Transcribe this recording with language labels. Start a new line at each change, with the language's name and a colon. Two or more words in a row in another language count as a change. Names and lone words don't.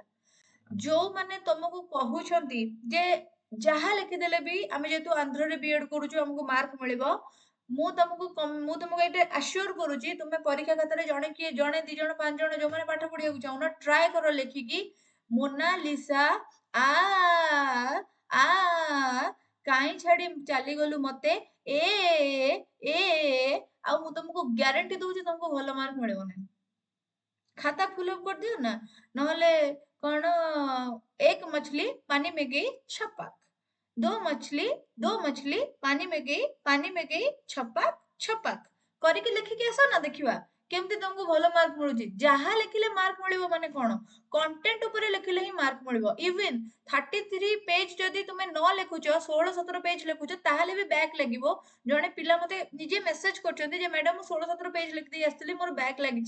Odia: ଯୋଉମାନେ ତମକୁ କହୁଛନ୍ତି ଯେ ଯାହା ଲେଖିଦେଲେ ବି ଆମେ ଯେହେତୁ ଆନ୍ଧ୍ରରେ ବିଏଡ୍ କରୁଛୁ ଆମକୁ ମାର୍କ ମିଳିବ, ମୁଁ ତମକୁ ଏଇଟା ଆଶ୍योर କରୁଛି, ତୁମେ ପରୀକ୍ଷା ଖାତାରେ ଜଣେ କିଏ, ଜଣେ 2 ଜଣ 5 ଜଣ ଯୋଉମାନେ ପାଠ ପଢିବାକୁ ଚାହୁଁନ, ଟ୍ରାଏ କର ଲେଖିକି ମୋନାଲିସା ଆ ଆ କାହିଁ ଛାଡି ଚାଲିଗଲୁ ମତେ, ଏ ଏ ଆଉ ମୁଁ ତମକୁ ଗ୍ୟାରେଣ୍ଟି ଦଉଛି ତମକୁ ଭଲ ମାର୍କ ମିଳିବ ନାହିଁ। खाता
English: full up
Odia: କରିଦିଅ ନା, ନହେଲେ କଣ,
Hindi: एक मछली पानी में गई छपाक दो मछली पानी में गई पानी में गई छपाक छपाक
Odia: କରିକି ଲେଖିକି ଆସ ନା, ଦେଖିବା କେମିତି ତମକୁ ଭଲ ମାର୍କ ମିଳୁଛି। ଯାହା ଲେଖିଲେ ମାର୍କ ମିଳିବ ମାନେ କଣ, କଣ୍ଟେଣ୍ଟ ଉପରେ ଲେଖିଲେ ହିଁ ମାର୍କ ମିଳିବ। ଇଭେନ 33 ପେଜ ଯଦି ତୁମେ ନ ଲେଖୁଛ, 16-17 ପେଜ ଲେଖୁଛ, ତାହେଲେ ବି ବ୍ୟାକ୍ ଲାଗିବ। ଜଣେ ପିଲା ମତେ ନିଜେ ମେସେଜ କରୁଛନ୍ତି ଯେ ମ୍ୟାଡାମ ମୁଁ 16-17 ପେଜ ଲେଖିଦେଇ ଆସିଥିଲି, ମୋର ବ୍ୟାକ୍ ଲାଗିଛି।